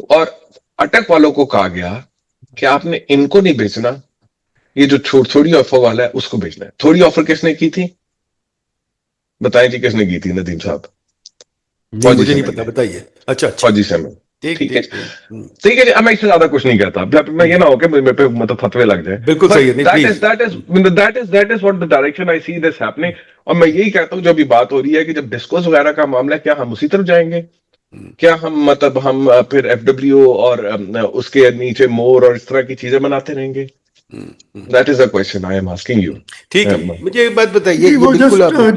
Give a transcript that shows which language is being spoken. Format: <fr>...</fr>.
<ur>اور اٹک والوں کو کہا گیا کہ آپ نے ان کو نہیں بیچنا، یہ جو تھوڑی آفر والا ہے اس کو بیچنا ہے. تھوڑی آفر کس نے کی تھی بتائیں جی، کس نے کی تھی ندیم صاحب؟ مجھے نہیں پتا، بتائیے. اچھا فوجی سیمنٹ، ٹھیک ٹھیک ہے ٹھیک جی. اب میں اس سے زیادہ کچھ نہیں کہتا، میں یہ نہ ہو کہ میرے پہ مطلب فتوے لگ جائیں. بالکل صحیح ہے،</ur> <en>that is what the direction I see this happening.</en> <ur>اور میں یہی کہتا ہوں جو ابھی بات ہو رہی ہے کہ جب ڈسکوز وغیرہ کا معاملہ ہے، کیا ہم اسی طرف جائیں گے؟ کیا ہم پھر ایف ڈبلیو اور اس کے نیچے مور اور اس طرح کی چیزیں بناتے رہیں گے؟</ur> <en>That is the question I am asking you.</en> <ur>ٹھیک ہے. مجھے ایک بات بتائیے، وہ بالکل</ur>